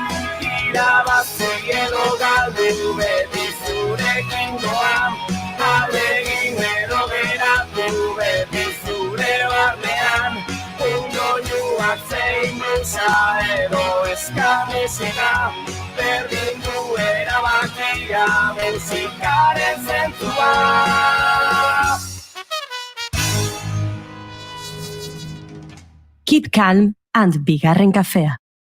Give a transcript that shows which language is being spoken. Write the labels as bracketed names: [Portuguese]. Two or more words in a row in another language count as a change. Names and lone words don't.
[Basque] Irabazi edo galdu beti zurekin doa, aldegin edo geratu beti zure barnean, doinuak zein blusa edo eska musika, berdin du erabakia musikaren zentzua. [English] Keep calm and [Basque] bigarren kafea.